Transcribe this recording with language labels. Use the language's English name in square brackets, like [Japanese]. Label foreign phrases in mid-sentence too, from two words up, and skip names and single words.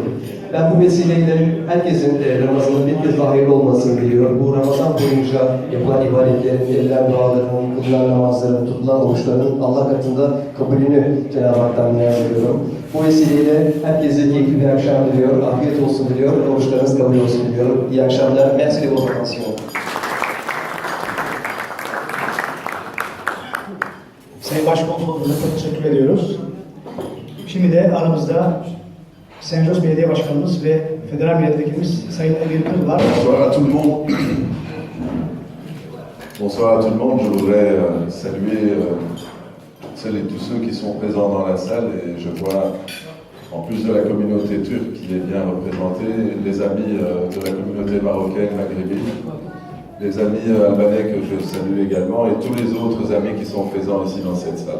[Turkish] Ben bu vesileyle herkesin Ramazan'ın bir kez daha hayırlı olmasını diliyorum. Bu Ramazan boyunca yapılan ibadetlerin, edilen duaların, kılınan namazların, tutulan oruçların Allah katında kabulünü Cenab-ı Hak'tan niyaz ediyorum. Bu vesileyle herkese keyifli bir akşam diliyorum, afiyet olsun diliyorum, oruçlarınız kabul olsun diliyorum. İyi akşamlar, [French] merci de votre attention. [Turkish] Sayın Başkonsolosluğu'na çok teşekkür ediyoruz. Şimdi de aramızda Saint-Jos Belediye Başkanımız ve Federal Milletvekilimiz Sayın Emir Kıl var. [French] Bonsoir à tout le monde. Bonsoir à tout le monde. Je voudrais saluer celles et tous ceux qui sont présents dans la salle et je vois, en plus de la communauté turque qui est bien représentée, les amis de la communauté marocaine, maghrébine, les amis albanais que je salue également et tous les autres amis qui sont présents ici dans cette salle.